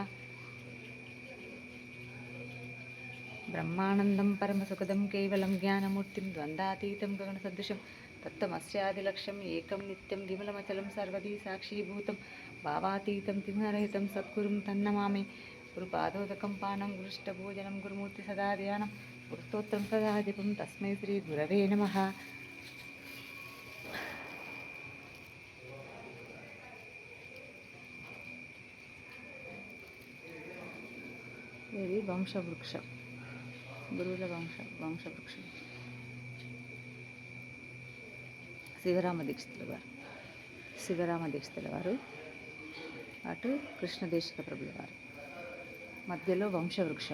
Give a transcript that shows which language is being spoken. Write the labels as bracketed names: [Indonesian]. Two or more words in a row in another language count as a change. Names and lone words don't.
[Sanskrit] ब्रह्मानन्दं परमसुखदं केवलं ज्ञानमूर्तिं द्वन्द्वातीतं गगनसदृशं तत्त्वमस्यादिलक्ष्यम् एकं नित्यं विमलमचलं सर्वधी साक्षीभूतं भावातीतं तिमिररहितं सद्गुरुं तन्नमामि। गुरुपादोदकं पानं गुरुष्टभोजनं गुरुमूर्ति सदा ध्यानं गुरुस्तोत्रं सदा जपं तस्मै श्री गुरवे नमः। [Telugu] ఇది వంశవృక్షం, గురువుల వంశవృక్షం. శివరామ దీక్షితుల వారు అటు కృష్ణదేశిక ప్రభుల వారు మధ్యలో వంశవృక్షం.